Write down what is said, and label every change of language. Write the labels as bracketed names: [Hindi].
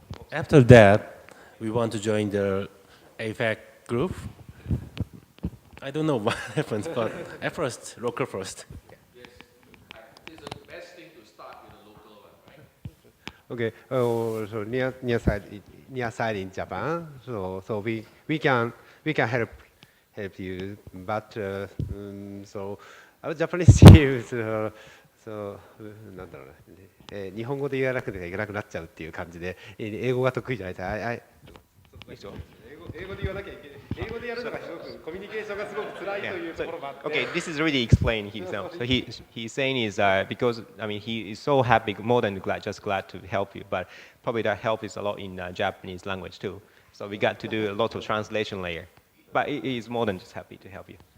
[English] After that, we want to join the APAC group. I don't know what happens, but at first, local first. Yes, it's the best thing to start with a local one, right? Okay, so near side in Japan, so we can help you, but so our Japanese team, so [Japanese] なんだろうね、日本語で言わなくてはいけなくなっちゃうっていう感じで、英語が得意じゃないです。英語で言わなきゃいけない。英語でやるのがすごくコミュニケーションがすごく辛いというところもあって。 [English] Okay, this is really explaining himself. So he's saying is because he is so happy, more than glad to help you, but probably that help is a lot in Japanese language too. So we got to do a lot of translation layer, but he is more than just happy to help you.